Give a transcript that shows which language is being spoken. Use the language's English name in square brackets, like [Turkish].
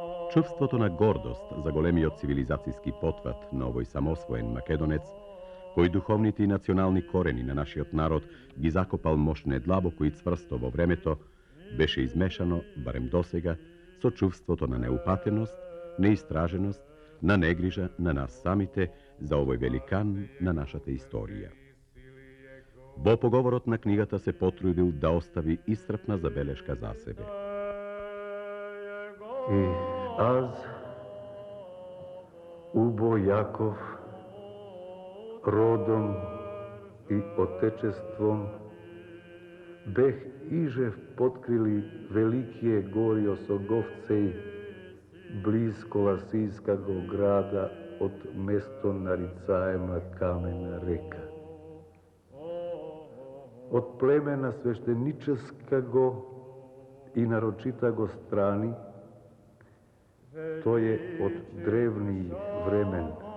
[Macedonian] Чувството на гордост за големиот цивилизацијски потват на овој самосвоен македонец, кој духовните и национални корени на нашиот народ ги закопал мощно длабоко и цврсто во времето, беше измешано, барем досега, со чувството на неупатеност, неистраженост, на негрижа на нас самите за овој великан на нашата историја. Во поговорот на книгата се потрудил да остави исцрпна забелешка за себе. [Church Slavic] И аз, Убо Јаков, родом и отечеством, бех ижев подкрили великие гори Осоговцеј, близко Ласијскаго града од место нарицаема Камена река. [Macedonian] Од племена свештеническаго и нарочитаго страни, тој е од древни времен.